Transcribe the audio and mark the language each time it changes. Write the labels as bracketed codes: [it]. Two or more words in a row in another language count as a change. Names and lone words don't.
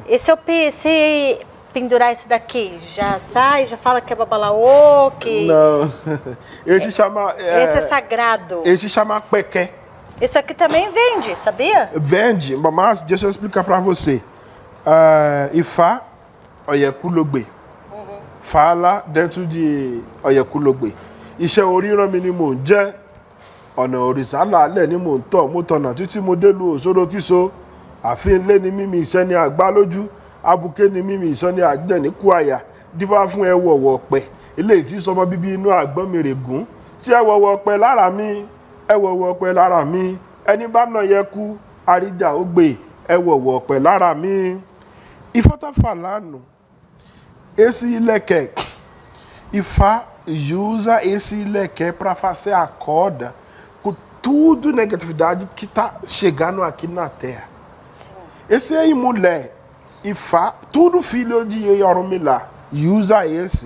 [pt] E se pendurar esse daqui, já sai, já fala que é babalaô, que... Não, esse chama... esse é sagrado. Esse chama pequé. Isso aqui também vende, sabia? Vende, mas deixa eu explicar para você. Ifá, Ọ̀yẹ̀kúlógbè. Fala dentro de Ọ̀yẹ̀kúlógbè. [yo] Iṣẹ́ oríran mi ni mò ń jẹ́. Ọ̀nà òrìṣà làálẹ̀ ni mò ń tọ̀. Mo tọ̀nà títí mo dé lu Òṣòrokíso. Àfin ilé ni mímì iṣẹ́ ni àgbá lójú. Abuké ni mímì iṣẹ́ ni àgbẹ̀ ní kú àyà. Dífá fún ẹwọ̀wọ̀ ọ̀pẹ. Eléyìí tí sọmọ bíbí inú àgbọ̀n mi règún. Tí ẹwọ̀wọ̀ ọ̀pẹ lára mi. Ẹwọ̀wọ̀ ọ̀pẹ lára mi. Ẹni bá nà yẹ kú. Àríjà ó gbé. Ẹwọ̀wọ̀ ọ̀pẹ lára mi. [pt] Ifá tá falando. Esse ileké. Ifá usa esse ileké para fazer a corda com tudo negatividade que está chegando aqui na Terra. Sim. Esse aí, mulher, Ifá, tudo filho de Ọ̀rúnmìlà, usa esse.